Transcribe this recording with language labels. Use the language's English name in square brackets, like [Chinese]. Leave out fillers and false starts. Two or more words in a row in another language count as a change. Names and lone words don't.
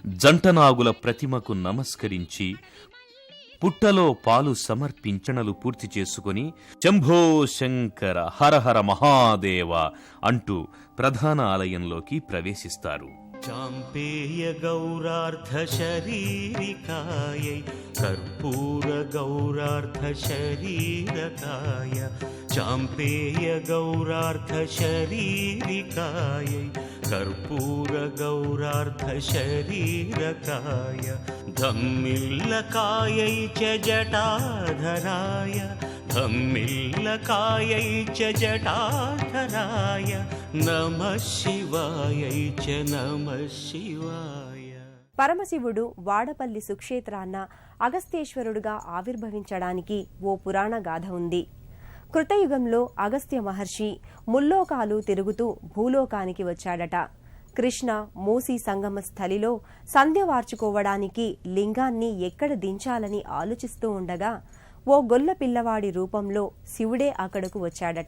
[Telugu] జంటనాగుల ప్రతిమకు నమస్కరించి పుట్టలో పాలు సమర్పించణలు పూర్తి చేసుకుని [Sanskrit] శంభో శంకర హరహర మహాదేవ [Telugu] అంటూ ప్రధాన ఆలయంలోకి ప్రవేశిస్తారు. [Sanskrit] చాంపేయ గౌరార్ధ శరీరికాయై కర్పూర గౌరార్ధ శరీరకాయ చాంపేయ గౌరార్ధ శరీరికాయై कर्पूरगौरार्धशरीरकाय धम्मिल्लकायै च जटाधराय धम्मिल्लकायै च जटाधराय नमः शिवायै च नमः शिवाय. [Telugu] పరమశివుడు వాడపల్లి సుక్షేత్రాన్న అగస్త్యేశ్వరుడుగా ఆవిర్భవించడానికి ఓ పురాణ గాథ ఉంది. కృతయుగంలో అగస్త్య మహర్షి ముల్లోకాలు తిరుగుతూ భూలోకానికి వచ్చాడట. కృష్ణ మూసీ సంగమ స్థలిలో సంధ్య వార్చుకోవడానికి లింగాన్ని ఎక్కడ దించాలని ఆలోచిస్తూ ఉండగా ఓ గొల్ల పిల్లవాడి రూపంలో శివుడే అక్కడకు వచ్చాడట.